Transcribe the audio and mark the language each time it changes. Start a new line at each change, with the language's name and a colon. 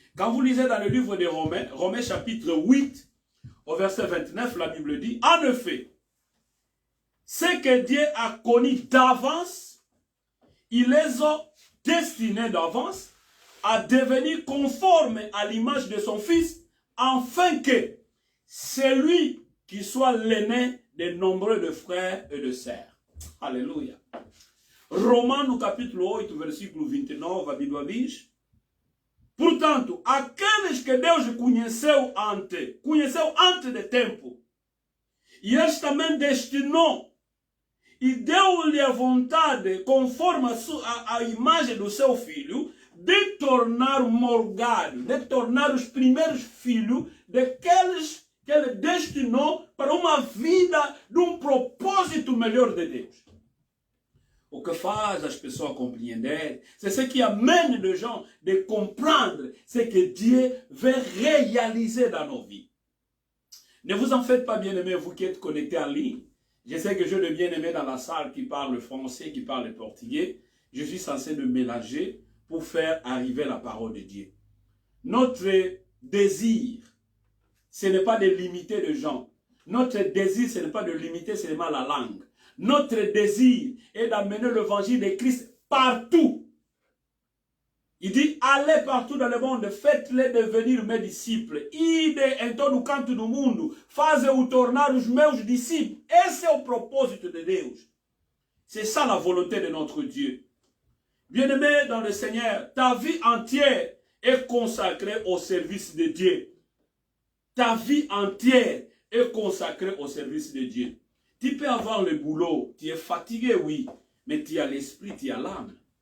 French: Quand vous lisez dans le livre de Romains, Romains chapitre 8, au verset 29, la Bible dit, en effet, ce que Dieu a connu d'avance, il les a destinés d'avance à devenir conformes à l'image de son Fils, afin que celui qui soit l'aîné de nombreux de frères et de sœurs. Alléluia.
Portuguese: Romanos capítulo 8, versículo 29, a Bíblia diz: portanto, aqueles que Deus conheceu antes de tempo, e eles também destinou, e deu-lhe a vontade, conforme a imagem do seu filho, de tornar morgado, de tornar os primeiros filhos daqueles que ele destinou para uma vida de um propósito melhor de Deus. O que faz as pessoas compreender,
French: c'est ce qui amène les gens de comprendre ce que Dieu veut réaliser dans nos vies. Ne vous en faites pas, bien-aimés, vous qui êtes connectés en ligne. Je sais que j'ai des bien-aimés dans la salle qui parlent français, qui parlent portugais. Je suis censé me mélanger pour faire arriver la parole de Dieu. Notre désir, ce n'est pas de limiter les gens. Notre désir, ce n'est pas de limiter seulement la langue. Notre désir est d'amener l'évangile de Christ partout. Il dit, allez partout dans le monde, faites-les devenir mes disciples.
Portuguese: Ide em todo o canto do mundo, faze-o tornar os meus discípulos. Esse é o propósito de Deus.
French: C'est ça la volonté de notre Dieu. Bien-aimé dans le Seigneur, ta vie entière est consacrée au service de Dieu. Ta vie entière est consacrée au service de Dieu. Tu peux avoir le boulot, tu es fatigué, oui, mais tu as l'esprit, tu as l'âme.